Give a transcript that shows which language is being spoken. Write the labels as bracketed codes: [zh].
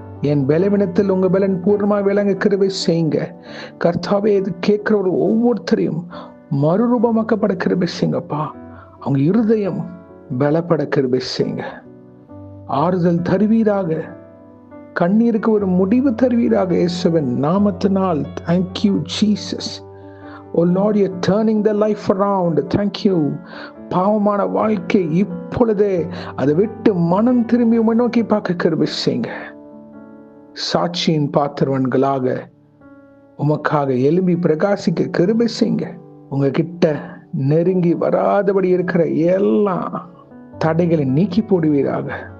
[ta] என் பலவீனத்தில் உங்க பலன் பூர்ணமாக விளங்க கிருபை செய்யுங்க கர்த்தாவே. இது கேட்கிற ஒரு ஒவ்வொருத்தரையும் மறுரூபமாக்கப்பட கிருபை செய்யுங்கப்பா. அவங்க இருதயம் பலப்பட கிருபை செய்யுங்க. ஆறுதல் தருவீராக. கண்ணீருக்கு ஒரு முடிவு தருவீராக இயேசுவின் நாமத்தினால். [en] Thank you Jesus. Oh Lord, you're turning the life around. Thank you. [ta] பாவமான வாழ்க்கை இப்பொழுதே அதை விட்டு மனம் திரும்பி உம்மை நோக்கி பார்க்க கிருபை செய்யுங்க. சாட்சியின் பாத்திரவன்களாக உமக்காக எழும்பி பிரகாசிக்க கிருபை செய்யுங்க. உங்ககிட்ட நெருங்கி வராதபடி இருக்கிற எல்லா தடைகளை நீக்கி போடுவீராக.